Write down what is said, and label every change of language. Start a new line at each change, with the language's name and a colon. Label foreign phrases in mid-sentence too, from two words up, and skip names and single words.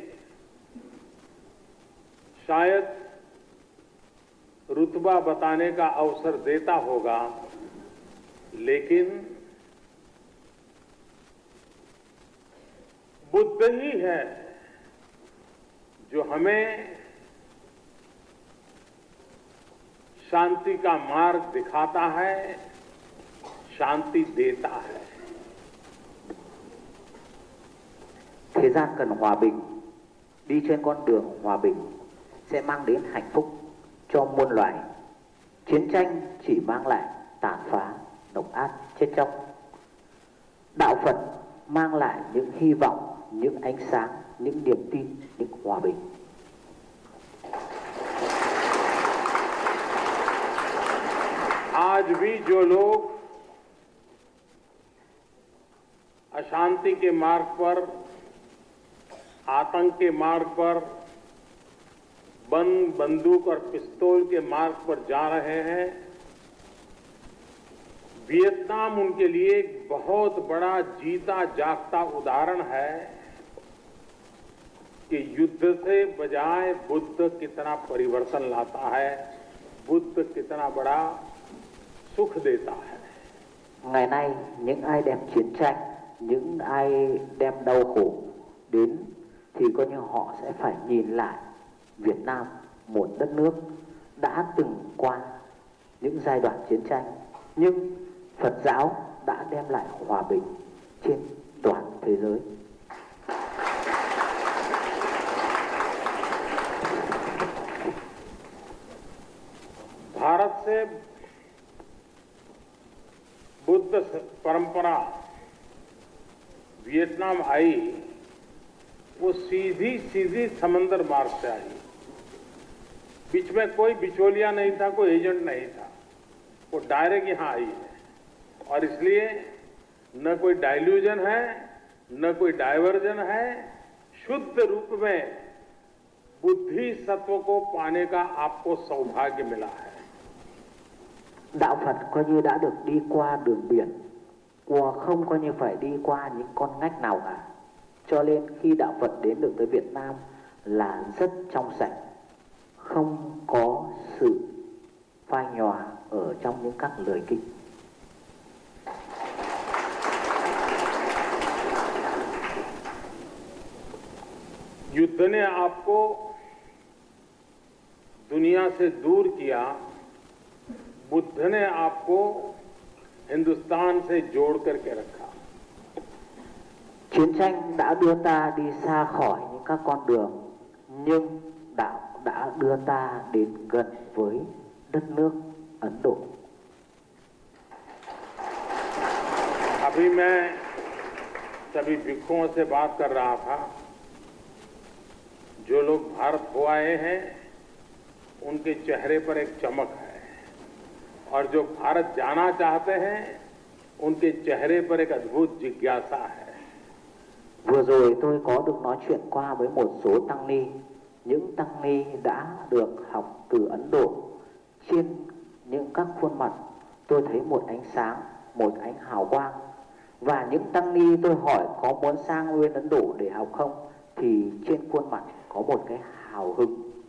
Hindi: शायद रुतबा बताने का अवसर देता होगा, लेकिन बुद्ध ही है जो हमें शांति का मार्ग दिखाता है, शांति देता है।
Vietnamese: Thế gian cần hòa bình, đi trên con đường hòa bình sẽ mang đến hạnh phúc cho muôn loài. Chiến tranh chỉ mang lại tàn phá, độc ác, chết chóc. Đạo Phật mang lại những hy vọng, những ánh sáng, những niềm tin, những hòa bình.
Hindi: आज भी जो लोग अशांति के मार्ग पर, आतंक के मार्ग पर, बंदूक और पिस्तौल के मार्ग पर जा रहे हैं, वियतनाम उनके लिए एक बहुत बड़ा जीता जागता उदाहरण है कि युद्ध से बजाय बुद्ध कितना परिवर्तन लाता है, बुद्ध कितना बड़ा सुख देता है।
Vietnamese: Ngày nay, những ai đem chiến tranh, những ai đem đau khổ đến thì coi như họ sẽ phải nhìn lại Việt Nam, một đất nước đã từng qua những giai đoạn chiến tranh, nhưng Phật giáo đã đem lại hòa bình trên toàn thế giới.
Hindi: भारत से बुद्ध परंपरा वियतनाम आई, वो सीधी सीधी समंदर मार्ग से आई। बीच में कोई बिचौलिया नहीं था, कोई एजेंट नहीं था, वो डायरेक्ट यहां आई है। और इसलिए न कोई डाइल्यूजन है, न कोई डाइवर्जन है, शुद्ध रूप में बुद्धि सत्व को पाने का आपको सौभाग्य मिला है।
Vietnamese: Đạo Phật coi như đã được đi qua đường biển, không coi như phải đi qua những con ngách nào cả. Cho nên khi đạo Phật đến được tới Việt Nam là rất trong sạch, không có sự phai nhòa ở trong những các lời kinh.
Hindi: युद्ध ने आपको दुनिया से दूर किया, बुद्ध ने आपको हिंदुस्तान से जोड़ करके रखा।
Vietnamese: Chiến tranh đã đưa ta đi xa khỏi những các con đường, nhưng đạo đã đưa ta đến gần với đất nước Ấn Độ.
Hindi: अभी मैं सभी भिक्षुओं से बात कर रहा था। जो लोग भारत हो आए हैं उनके चेहरे पर एक चमक है, और जो भारत जाना चाहते हैं उनके चेहरे पर एक अद्भुत जिज्ञासा है।
Vietnamese: Vừa rồi tôi có được nói chuyện qua với một số tăng ni. Những tăng ni đã được học từ Ấn Độ. Trên những các khuôn mặt tôi thấy một ánh sáng, một ánh hào quang. Và những tăng ni tôi hỏi có muốn sang bên Ấn Độ để học không, thì trên khuôn mặt có một cái hào hứng.